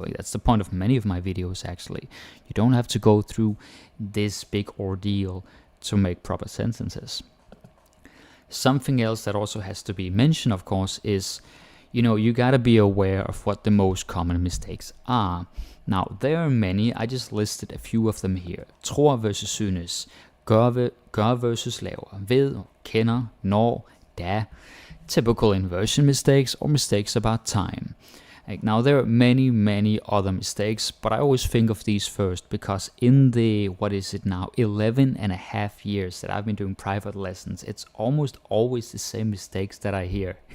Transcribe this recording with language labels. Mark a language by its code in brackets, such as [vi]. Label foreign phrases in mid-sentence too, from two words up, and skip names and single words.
[en] That's the point of many of my videos, actually. You don't have to go through this big ordeal to make proper sentences. Something else that also has to be mentioned, of course, is, you gotta be aware of what the most common mistakes are. Now, there are many. I just listed a few of them here. [da] Tror versus synes. Gør versus laver. Ved, kender, når, da. [en] Typical inversion mistakes or mistakes about time. Now, there are many other mistakes, but I always think of these first because in the, 11 and a half years that I've been doing private lessons, it's almost always the same mistakes that I hear.